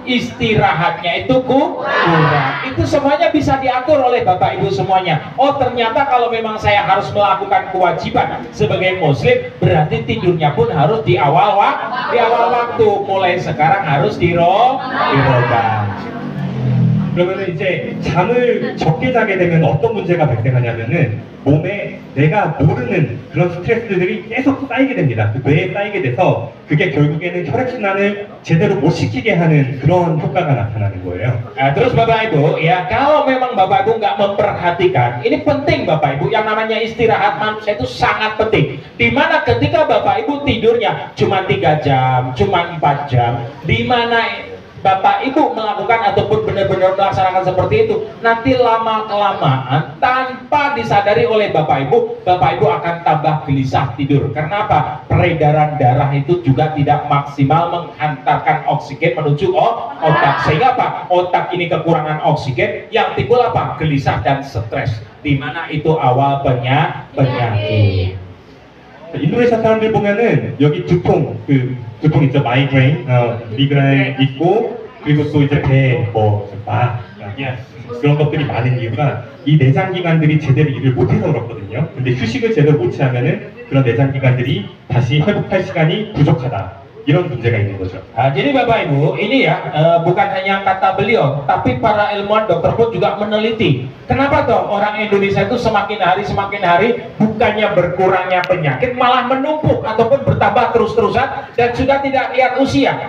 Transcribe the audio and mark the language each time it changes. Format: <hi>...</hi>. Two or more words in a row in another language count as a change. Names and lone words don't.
<id>Istirahatnya itu kurang. Itu semuanya bisa diatur oleh Bapak Ibu semuanya. Oh, ternyata kalau memang saya harus melakukan kewajiban sebagai Muslim, berarti tidurnya pun harus di awal waktu. Mulai sekarang harus dirubah.</id> <ko>그러면 이제 잠을 적게 자게 되면 어떤 문제가 발생하냐면은 몸에 내가 모르는 그런 스트레스들이 계속 쌓이게 됩니다. 그 뇌에 쌓이게 돼서 그게 결국에는 혈액순환을 제대로 못 시키게 하는 그런 효과가 나타나는 거예요.</ko> <id>Nah, terus Bapak Ibu, ya kalau memang Bapak Ibu nggak memperhatikan, ini penting Bapak Ibu, yang namanya istirahat manusia itu sangat penting. Dimana ketika Bapak Ibu tidurnya cuma 3 jam, cuma 4 jam, dimana Bapak Ibu melakukan ataupun benar-benar melaksanakan seperti itu, nanti lama-kelamaan tanpa disadari oleh Bapak Ibu akan tambah gelisah tidur. Karena apa? Peredaran darah itu juga tidak maksimal menghantarkan oksigen menuju otak. Sehingga apa? Otak ini kekurangan oksigen, yang timbul apa? Gelisah dan stres. Dimana itu awal penyakit.</id> <ko>인도네시아 사람들 보면은 여기 두통 있죠, 마이그레인, 미그레인 있고 그리고 또 이제 배, 그런 것들이 많은 이유가 이 내장 기관들이 제대로 일을 못해서 그렇거든요. 근데 휴식을 제대로 못 취하면은 그런 내장 기관들이 다시 회복할 시간이 부족하다. 이런 문제가 있는 거죠.</ko> <id>Jadi Bapak Ibu, ini ya bukan hanya kata beliau, tapi para ilmuwan dokter pun juga meneliti. Kenapa toh orang Indonesia itu semakin hari bukannya berkurangnya penyakit, malah menumpuk ataupun bertambah terus-terusan dan sudah tidak lihat usia.</id>